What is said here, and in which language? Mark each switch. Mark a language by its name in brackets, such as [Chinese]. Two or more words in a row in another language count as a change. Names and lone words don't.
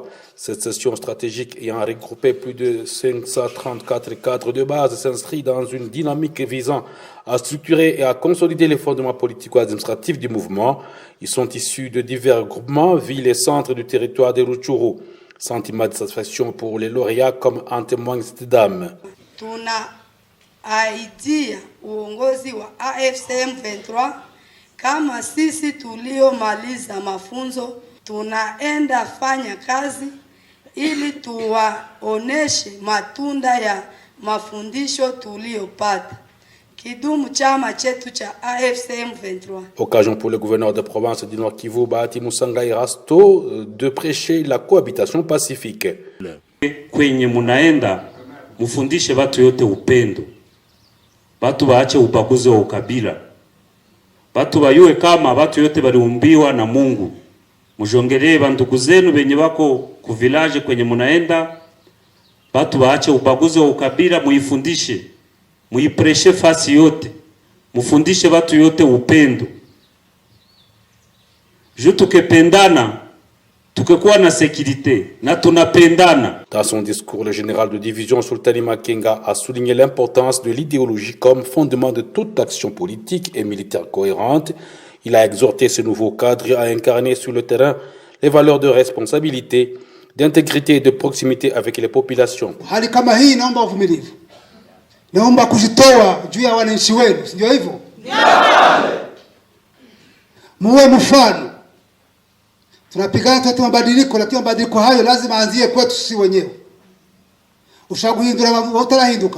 [French] Cette session stratégique ayant regroupé plus de 534 cadres de base s'inscrit dans une dynamique visant à structurer et à consolider les fondements politico-administratifs du mouvement. Ils sont issus de divers groupements, villes et centres du territoire de Rutshuru. Sentiment de satisfaction pour les lauréats comme en témoigne cette dame. [Swahili] Tuna aidia uongozi wa AFCM 23 kama sisi tuliomaliza mafunzo tunaenda fanya kazi ili tuwaoneshe matunda ya mafundisho tuliopata. Kidumu chama chetu cha AFCM 23. [French] Occasion pour le gouverneur de province du Nord Kivu, Bahati Musanga Erasto, de prêcher la cohabitation pacifique. [Swahili] Kwenye munaenda mufundishe watu yote upendo. Watu waache ubaguzi wa ukabila. Watu bayue kama watu yote waliumbiwa na Mungu. Mujongelee bandugu zenu benye wako ku village kwenye munaenda. Watu waache ubaguzi wa ukabila, muifundishe. Muipreshe fasi yote. Mufundishe watu yote upendo. Ju tukependana, tukekuwa na sécurité, na tunapendana. [French] Dans son discours, le général de division Sultani Makenga a souligné l'importance de l'idéologie comme fondement de toute action politique et militaire cohérente. Il a exhorté ce nouveau cadre à incarner sur le terrain les valeurs de responsabilité, d'intégrité et de proximité avec les populations. [Swahili] Hali kama hii naomba uvumilivu. Naomba kujitoa juu ya wananchi wenu, sio hivyo? Ndio. Muwe mfano. Tunapigana tuwete mabadiliko, lakini mabadiliko hayo lazima aanzie kwetu sisi wenyewe. [Kinyarwanda] Ushaguhindura utarahinduka.